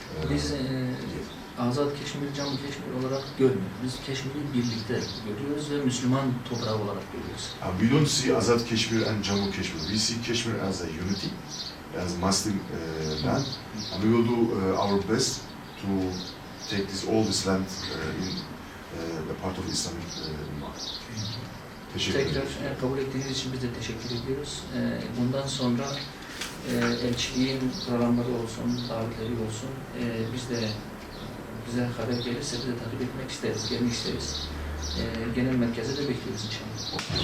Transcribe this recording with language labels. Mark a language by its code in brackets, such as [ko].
[tr] Biz Azad Keşmir, Camı Keşmir olarak görmüyoruz. Biz Keşmir'i birlikte görüyoruz ve Müslüman toprağı olarak görüyoruz. [en] We don't see Azad Kashmir and Jammu Kashmir. We see Kashmir as a unity, as Muslim land, and we will do our best to take all this land in a part of Islamic Ummah. [tr] Teşekkür Tekrar ederim. kabul ettiğiniz için biz de teşekkür ediyoruz. Bundan sonra elçiliğin programları olsun, davetleri olsun, biz de bize haber gelirse biz de takip etmek isteriz, gelmek isteriz. Genel merkeze de bekliyoruz inşallah.